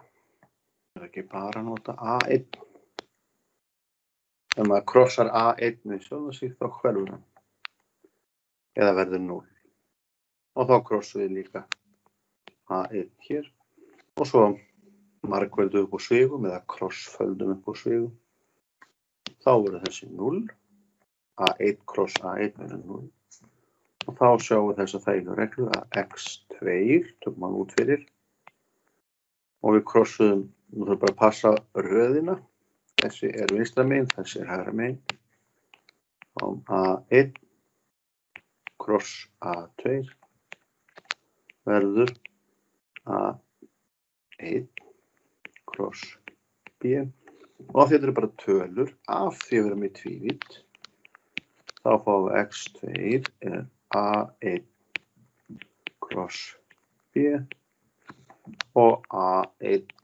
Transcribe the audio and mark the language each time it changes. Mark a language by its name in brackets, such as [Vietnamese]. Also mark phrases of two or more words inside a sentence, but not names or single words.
[Icelandic] Það er ekki bara að nota A1. Ef maður krossar A1 við sjálfan sig þá hverfur hann. Eða verður 0. Og þá krossum við líka A1 hér. Og svo margföldum upp á svigum eða krossföldum upp á svigum. Þá verður þessi 0. A1 kross A1 verður 0. Og þá sjáum við þessa þægilegu reglu að x2 tökum hann út fyrir. Og við krossuðum, nú þurfum bara að passa röðina. Þessi er vinstra megin, þessi er hægra megin. A1 kross A2 verður A1 kross B. Og þetta eru bara tölur af því að við erum í tvívídd. Þá fáum við x2 er A1 kross B og A1.